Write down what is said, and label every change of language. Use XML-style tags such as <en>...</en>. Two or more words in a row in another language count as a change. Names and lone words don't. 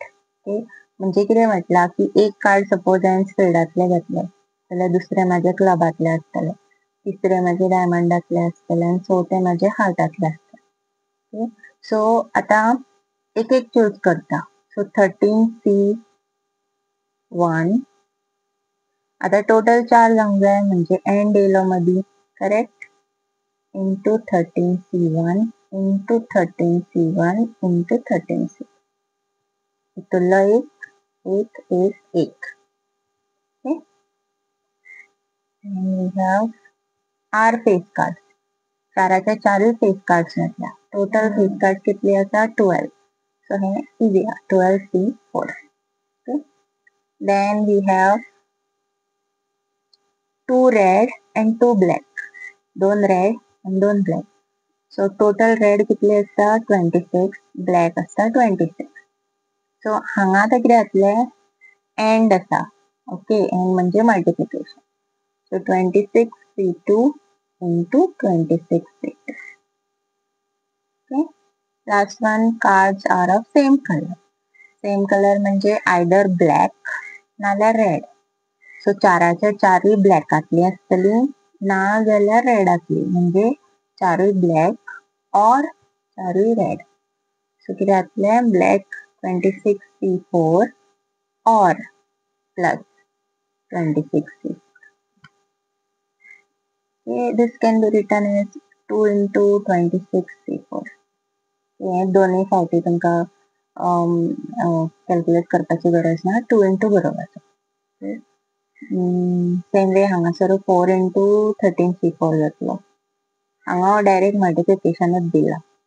<kok>ओके, म्हणजे कितें म्हटला की एक कार्ड सपोज हांवें स्पेडातले घेतले जाल्यार दुसरे म्हाजे क्लबातले आसतले, तिसरे म्हाजे डायमंडातले आसतले आनी चवथे म्हाजे हार्टातले आसतले.</kok> <en>okay, so</en> <kok>आता एक एक चूज करता. सो 13c1. आता टोटल 4 जावंक जाय म्हणजे एंड येयलो मदीं,</kok> <en>correct, into 13c1 into 13c1 into 13c.</en> <kok>हितुल्लो एक इज 1.</kok> <en>ओके, and we have are face card.</en> <kok>चाराचे चारूय</kok> <en>face cards</en> <kok>म्हटल्या.</kok> <en>total face card</en> <kok>कितली आसा, 12. सो हे इजी आहा,</kok> <en>12c4. ओके, then we have 2 red and 2 black. 2 red and 2 black. so total red</en> <kok>कितले आसता, 26, ब्लॅक आसता 26. सो हांगा आतां कितें जातले, एंड आसा. ओके, एंड म्हणजे मल्टिप्लिकेशन.</kok> <en>so 26c2 into 26c2. okay, last one, cards are of same colour. same colour</en> <kok>म्हणजे</kok> <en>either black</en> <kok>नाल्यार रेड. सो चाराच्या चारूय ब्लॅकातली आसतली, ना जाल्यार रेडातली, म्हणजे चारूय ब्लॅक और चारूय रेड. सो कितें जातले, ब्लॅक 26c4 और प्लस 26c.</kok> <en>Okay, this can be written as 2 into 26c4.</en> <kok>हे दोनूय फावटी तुमकां कॅल्क्युलेट करपाची गरज ना, 2 into बरोवपाचो.</kok> <en>same way</en> <kok>हांगासर 4 into 13 C4 जातलो. हांगा डायरेक्ट मल्टिप्लिकेशनच दिला.</kok>